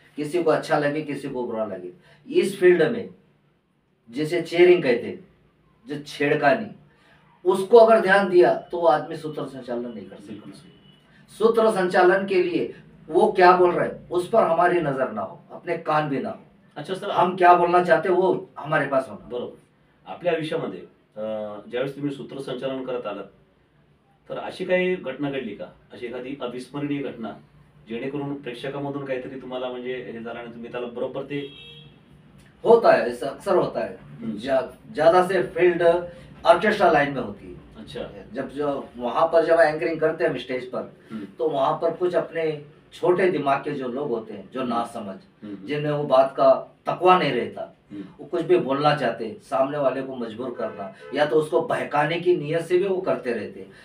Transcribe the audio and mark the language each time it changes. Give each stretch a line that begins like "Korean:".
Hindi: किसी को अच्छा लगे, किसी को बुरा लगे. इस फील्ड में जिसे चेयरिंग कहते हैं, जो छेड़खानी, उसको अगर ध्यान दिया तो वो आदमी सूत्र संचालन नहीं कर सकता. सूत्र संचालन के लिए वो क्या बोल रहे हैं उस पर हमारी नजर ना हो, अपने कान भी ना हो. अच्छा सर, हम क्या बोलना चाहते हैं वो हमारे पास होना.
Marathi: बरोबर. आपल्या आयुष्यामध्ये ज्यावेळेस तुम्ही सूत्रसंचालन करत आलात तर अशी काही घटना घडली का, अशी एखादी अविस्मरणीय घटना जेणेकरून प्रेक्षकामधून काहीतरी तुम्हाला म्हणजे हे झालं आणि तुम्ही त्याला बरोबर ते?
Hindi: होता है, ऐसा अक्सर होता है. ज्यादा से फील्ड ऑर्केस्ट्रा लाइन में होती है. अच्छा. जब जो वहां पर जब एंकरिंग करते हैं हम स्टेज पर, तो वहां पर कुछ अपने छोटे दिमाग के जो लोग होते हैं, जो ना समझ, जिन्हें वो बात का तकवा नहीं रहता, वो कुछ भी बोलना चाहते, सामने वाले को मजबूर करना या तो उसको बहकाने की नीयत से भी वो करते रहते.